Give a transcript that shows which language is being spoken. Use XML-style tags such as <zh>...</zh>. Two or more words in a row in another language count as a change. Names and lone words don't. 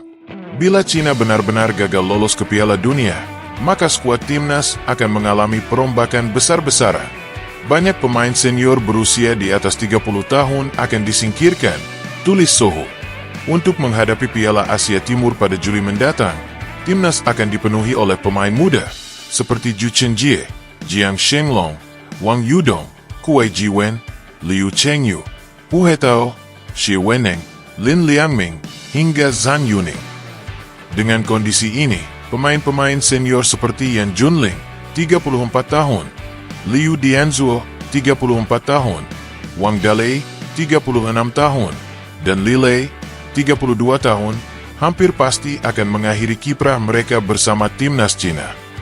<id>Bila Cina benar-benar gagal lolos ke Piala Dunia, maka skuad timnas akan mengalami perombakan besar-besaran. Banyak pemain senior berusia di atas 30 tahun akan disingkirkan, tulis Sohu. Untuk menghadapi Piala Asia Timur pada Juli mendatang, timnas akan dipenuhi oleh pemain muda seperti Zhu Chenjie, Jiang Shenglong, Wang Yudong, Kuai Jiwen, Liu Chengyu, Pu Hetao, Shi Weneng, Lin Liangming, hingga Zhang Yuning. Dengan kondisi ini, pemain-pemain senior seperti Yan Junling, 34 tahun, Liu Dianzuo, 34 tahun, Wang Dalei, 36 tahun, dan Li Lei, 32 tahun, hampir pasti akan mengakhiri kiprah mereka bersama timnas Cina.</id>